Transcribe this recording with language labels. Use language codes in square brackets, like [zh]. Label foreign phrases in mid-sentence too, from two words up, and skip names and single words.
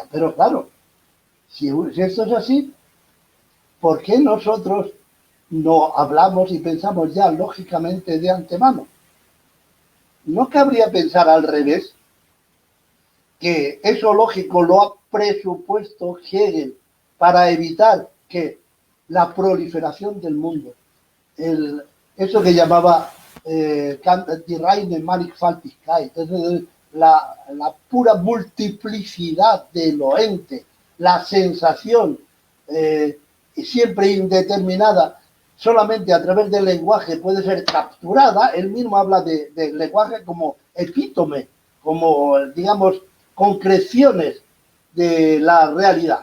[es] Pero claro, si esto es así, ¿por qué nosotros no hablamos y pensamos ya lógicamente de antemano? ¿No cabría pensar al revés? Que eso lógico lo ha presupuesto Hegel para evitar que la proliferación del mundo, eso que llamaba [de] die reine Mannigfaltigkeit, [es] es decir, la pura multiplicidad de lo ente, la sensación siempre indeterminada, solamente a través del lenguaje puede ser capturada. Él mismo habla de lenguaje como epítome, como, digamos, concreciones de la realidad.